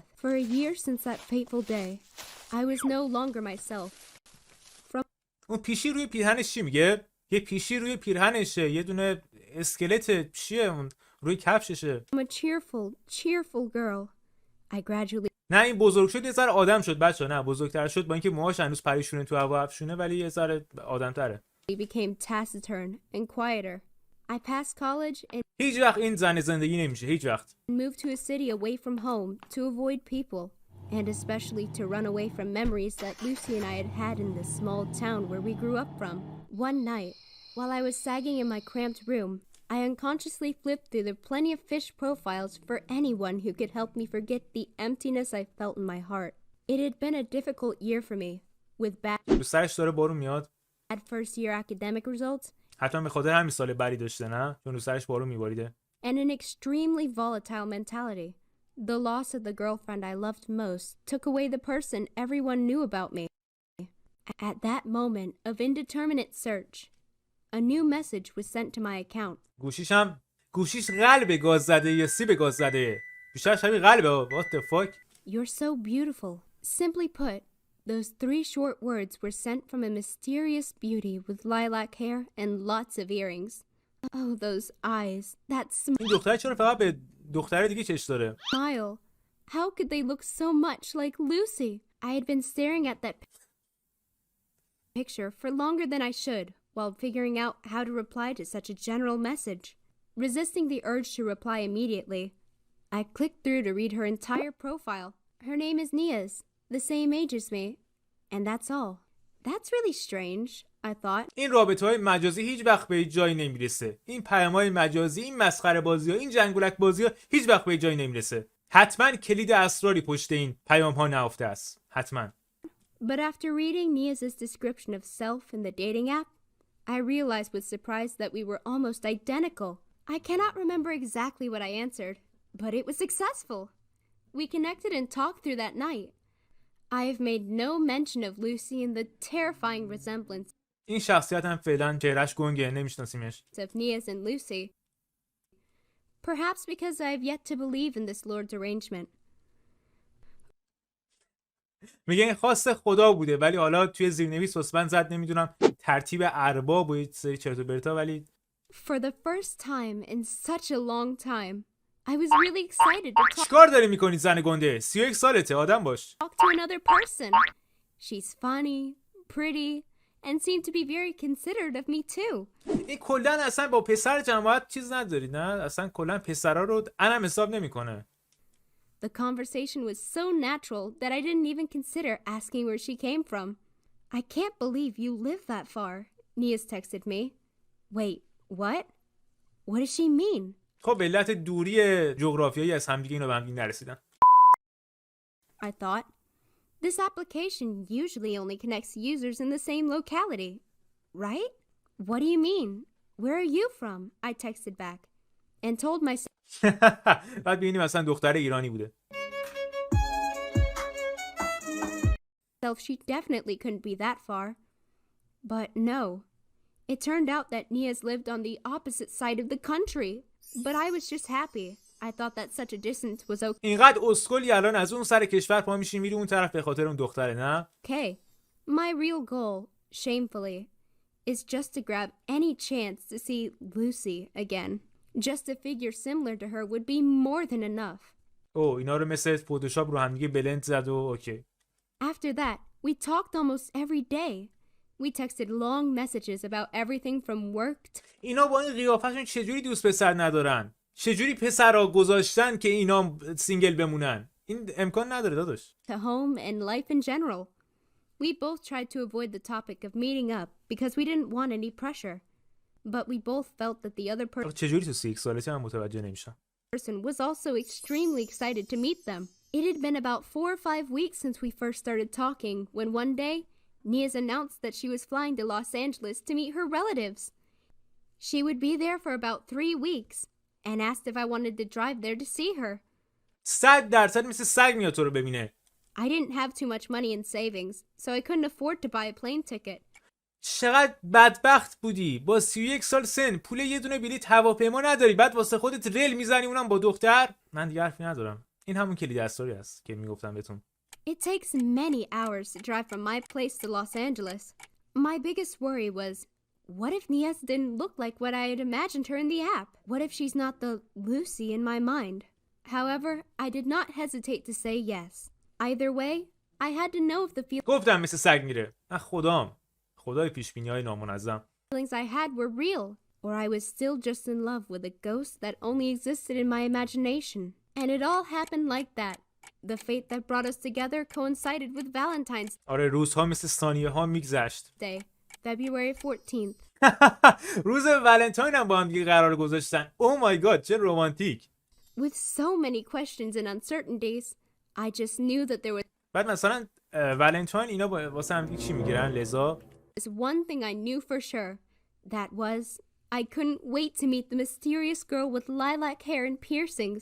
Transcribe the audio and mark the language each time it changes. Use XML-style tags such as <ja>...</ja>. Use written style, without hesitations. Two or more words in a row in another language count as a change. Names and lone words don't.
<en>For a year since that fateful day, I was no longer myself.</en> <fa>اون پیشی روی پیرهنش چی میگه؟ یه پیشی روی پیرهنشه، یه دونه اسکلت چیه اون روی کفششه.</fa> <en>I'm a cheerful girl. I gradually</en> <fa>نه این بزرگ شد یه ذره آدم شد بچه، نه بزرگتر شد با اینکه موهاش هنوز پریشونه تو هوا افشونه ولی یه ذره آدم‌تره.</fa> <en>became taciturn and quieter. I passed college and</en> <fa>هیچ وقت این زن زندگی نمیشه، هیچ وقت.</fa> <en>moved to a city away from home to avoid people, and especially to run away from memories that Lucy and I had had in the small town where we grew up from. One night, while I was sagging in my cramped room, I unconsciously flipped through the plenty of fish profiles for anyone who could help me forget the emptiness I felt in my heart. It had been a difficult year for me, with bad</en> <fa>سرش داره بارون میاد.</fa> <en>first year academic results</en> <fa>حتما به خاطر همین سال بری داشته، نه؟ چون رو سرش بارون میباریده.</fa> <en>and an extremely volatile mentality. The loss of the girlfriend I loved most took away the person everyone knew about me. At that moment of indeterminate search, a new message was sent to my account.</en> <fa>گوشیش قلب گاز زده یا سیب گاز زده؟ بیشتر شبیه قلبه.</fa> <en>What the fuck? You're so beautiful. Simply put, those 3 short words were sent from a mysterious beauty with lilac hair and lots of earrings. Oh, those eyes, that</en> <fa>این دختر چرا فقط به دختر دیگه چش داره؟</fa> <en>smile. How could they look so much like Lucy? I had been staring at that picture for longer than I should while figuring out how to reply to such a general message. Resisting the urge to reply immediately, I clicked through to read her entire profile. Her name is Niaz, the same age as me, and that's all. That's really strange, I thought.</en> <fa>این رابطه‌های مجازی هیچ وقت به جایی نمیرسه. این پیام‌های مجازی، این مسخره بازی‌ها، این جنگولک بازی‌ها هیچ وقت به جایی نمیرسه. حتما کلید اسراری پشت این پیام‌ها نهفته است. حتما.</fa> <en>But after reading Niaz's description of self in the dating app, I realized with surprise that we were almost identical. I cannot remember exactly what I answered, but it was successful. We connected and talked through that night. I have made no mention of Lucy and the terrifying resemblance</en> <fa>این شخصیت هم فعلا چهرهش گنگه، نمیشناسیمش.</fa> <en>of Niaz and Lucy. Perhaps because I have yet to believe in this Lord's arrangement.</en> <fa>میگه این خواست خدا بوده، ولی حالا توی زیرنویس حسبن زد نمیدونم ترتیب ارباب و یه سری چرت و پرتا، ولی</fa> <en>For the first time in such a long time, I was really excited to</en> <fa>چیکار داری میکنی زن گنده؟ 31 سالته، آدم باش.</fa> <en>talk to another person. She's funny, pretty, and seemed to be very considerate of me too.</en> <fa>این کلا اصلا با پسر جماعت چیز نداری، نه؟ اصلا کلا پسرا رو انم حساب نمیکنه.</fa> <en>The conversation was so natural that I didn't even consider asking where she came from. I can't believe you live that far, Niaz texted me. Wait, what? What does she mean?</en> <fa>خب به علت دوری جغرافیایی از همدیگه اینا به همدیگه نرسیدن.</fa> <en>I thought. This application usually only connects users in the same locality, right? What do you mean? Where are you from? I texted back and told myself</en> <fa>بعد ببینیم مثلا دختر ایرانی بوده.</fa> <en>she definitely couldn't be that far. But no. It turned out that Niaz lived on the opposite side of the country. But I was just happy. I thought that such a distance was okay.</en> <fa>اینقدر اسکلی الان از اون سر کشور پا میشی میری اون طرف به خاطر اون دختره، نه؟</fa> <en>My real goal, shamefully, is just to grab any chance to see Lucy again. Just a figure similar to her would be more than enough.</en> <fa>اینا رو مثل فتوشاپ رو هم دیگه بلند زد و اوکی.</fa> <en>After that, we talked almost every day. We texted long messages about everything from work</en> <fa>اینا با این قیافشون چجوری دوست پسر ندارن؟ چجوری پسرا گذاشتن که اینا سینگل بمونن؟ این امکان نداره داداش.</fa> <en>to home and life in general. We both tried to avoid the topic of meeting up because we didn't want any pressure. But we both felt that the other</en> <fa>چجوری تو 6 سالته من متوجه نمیشم.</fa> <en>person was also extremely excited to meet them. It had been about 4 or 5 weeks since we first started talking when one day Niaz announced that she was flying to Los Angeles to meet her relatives. She would be there for about 3 weeks and asked if I wanted to drive there to see her.</en> <fa>100% مثل سگ میاد تو رو ببینه.</fa> <en>I didn't have too much money in savings, so I couldn't afford to buy a plane ticket.</en> <fa>چقدر بدبخت بودی. با 31 سال سن پول یه دونه بلیط هواپیما نداری، بعد واسه خودت ریل میزنی اونم با دختر. من دیگه حرفی ندارم. این همون کلید اسراری است که میگفتم بهتون.</fa> <en>It takes many hours to drive from my place to Los Angeles. My biggest worry was, what if Niaz didn't look like what I had imagined her in the app? What if she's not the Lucy in my mind? However, I did not hesitate to say yes. Either way, I had to know if the</en> <fa>گفتم مثل سگ میره. من خدای پیشبینی‌های نامنظم.</fa> <en>feelings I had were real. or I was still just in love with a ghost that only existed in my imagination. And it all happened like that. The fate that brought us together coincided with Valentine's</en> <fa>آره روزها مثل ثانیه ها میگذشت.</fa> <en>Day, February 14th.</en> <fa>روز ولنتاین هم با هم دیگه قرار گذاشتن.</fa> <en>oh my god</en> <fa>چه رمانتیک.</fa> <en>With so many questions and uncertainties, I just knew that there was</en> <fa>بعد مثلا ولنتاین اینا واسه هم دیگه چی میگیرن لذا</fa> <en>one thing I knew for sure. That was, I couldn't wait to meet the mysterious girl with lilac hair and piercings.</en>